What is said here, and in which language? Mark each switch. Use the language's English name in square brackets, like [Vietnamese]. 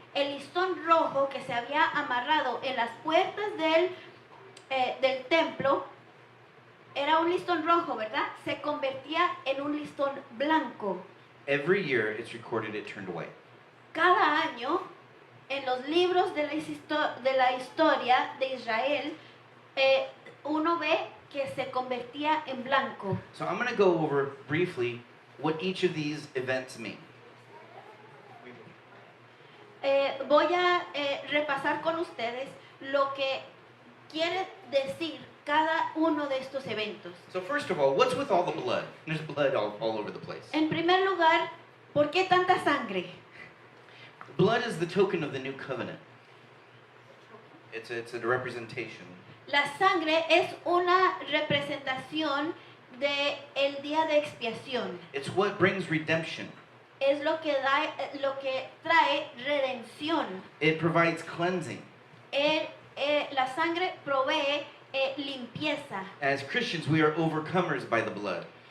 [Spanish] el listón rojo que se había amarrado en las puertas del templo, era un listón rojo, ¿verdad? Se convertía en un listón blanco. [English] Every year it's recorded it turned white. [Spanish] Cada año, en los libros de la historia de Israel, uno ve que se convertía en blanco. [English] So I'm going to go over briefly what each of these events mean. [Spanish] Voy a repasar con ustedes lo que quiere decir cada uno de estos eventos. [English] So first of all, what's with all the blood? There's blood all over the place. [Spanish] En primer lugar, ¿por qué tanta sangre? [English] Blood is the token of the new covenant. It's a representation. [Spanish] La sangre es una representación de el día de expiación. [English] It's what brings redemption. [Spanish] Es lo que trae redención. [English] It provides cleansing. [Spanish] La sangre provee limpieza. [English] As Christians, we are overcomers by the blood.